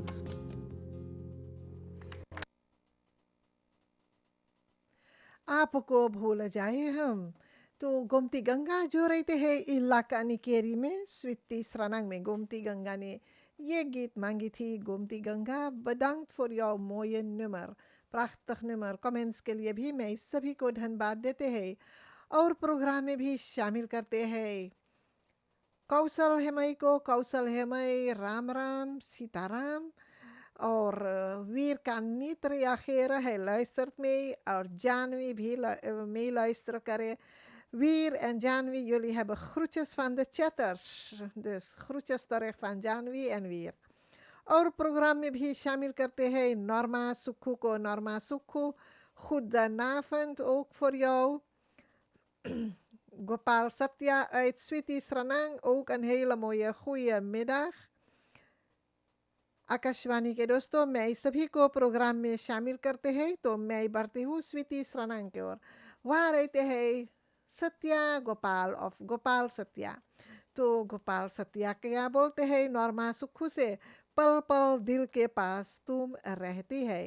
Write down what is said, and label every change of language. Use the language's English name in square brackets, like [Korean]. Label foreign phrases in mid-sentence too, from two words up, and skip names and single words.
[Hindi] आपको भूल जाए हम। [Caribbean Hindustani] तो गोमती गंगा जो रहते हैं इलाका निकेरी में, स्वीटी सरानांग में गोमती गंगा ने ये गीत मांगी थी। [Dutch] गोमती गंगा bedankt voor jouw mooie nummer, prachtig nummer। [Caribbean Hindustani] कमेंट्स के लिए भी मैं सभी को धन्यवाद देते हैं और प्रोग्राम में भी शामिल करते हैं। कौशल हेमई को कौशल हेमई, राम राम, सीताराम और वीर कानित reageren. [Dutch] Hij luistert mee. [Caribbean Hindustani] और Janwi भी meeluisteren करे। [Dutch] Wier en Janwi, jullie hebben groetjes van de chatters. Dus groetjes terug van Janwi en Wier। [Caribbean Hindustani] और प्रोग्राम में भी शामिल करते हैं नॉर्मा सुक्खू को। नॉर्मा सुक्खू, [Dutch] goedenavond ook voor jou। Gopal Satya uit Sweetie Sranang, ook een hele mooie goede middag। [Caribbean Hindustani] आकाशवाणी के दोस्तों, मैं सभी को प्रोग्राम में शामिल करते हैं। तो मैं बढ़ती हूँ स्वीटी सरानांग की ओर। वहाँ रहते हैं सत्या गोपाल ऑफ गोपाल सत्या। तो गोपाल सत्या क्या बोलते हैं नॉर्मा सुक्खू से, पल पल दिल के पास तुम रहती है।